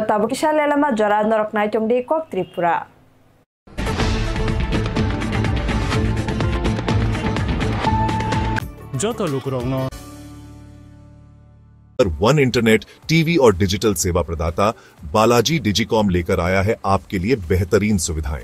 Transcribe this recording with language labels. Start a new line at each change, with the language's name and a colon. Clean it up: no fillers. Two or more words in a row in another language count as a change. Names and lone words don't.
Kok Borok: tabu kisah lelama jora norok naicong di kok Tripura. Joto lukurongno
Hindi: वन इंटरनेट, टीवी और डिजिटल सेवा प्रदाता बालाजी डिजिकॉम लेकर आया है आपके लिए बेहतरीन सुविधाएं।